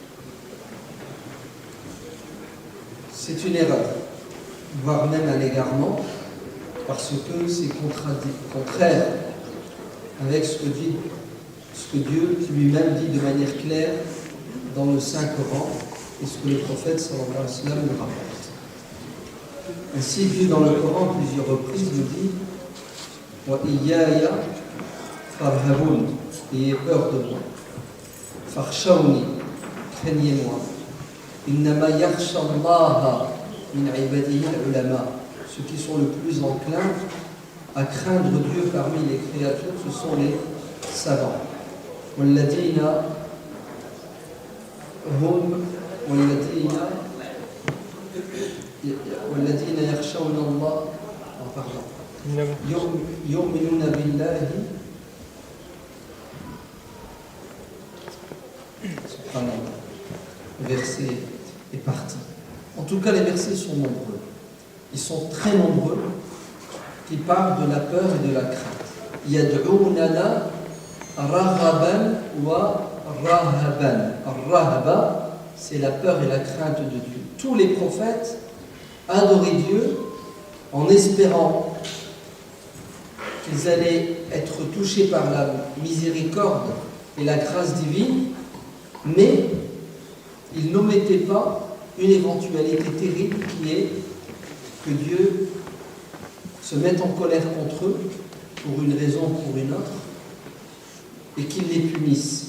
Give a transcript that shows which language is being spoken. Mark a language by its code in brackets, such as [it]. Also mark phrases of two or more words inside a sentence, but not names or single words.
[fr] C'est une erreur, voire même un égarement, parce que c'est contraire avec ce que Dieu lui-même dit de manière claire dans le Saint-Coran et ce que le prophète sallallahu alayhi wa sallam nous rapporte. Ainsi, Dieu dans le Coran, plusieurs reprises, nous dit « [ar] وإياي فارهبون [fr] » ayez peur de moi. « Farshawni » craignez-moi. [ar] إنما يخشى الله من عباده العلماء. [fr] Ceux qui sont le plus enclins à craindre Dieu parmi les créatures, ce sont les savants. [ar] والذين هم والذين يخشون الله يؤمنون بالله. Subhanallah. [fr] Le verset est parti. En tout cas, les versets sont nombreux. Ils sont très nombreux qui parlent de la peur et de la crainte. [ar] يدعوننا رهبا ورهبا. Rahaba, [fr] c'est la peur et la crainte de Dieu. Tous les prophètes adoraient Dieu en espérant qu'ils allaient être touchés par la miséricorde et la grâce divine, mais ils n'omettaient pas une éventualité terrible qui est que Dieu se mette en colère contre eux pour une raison ou pour une autre et qu'il les punisse.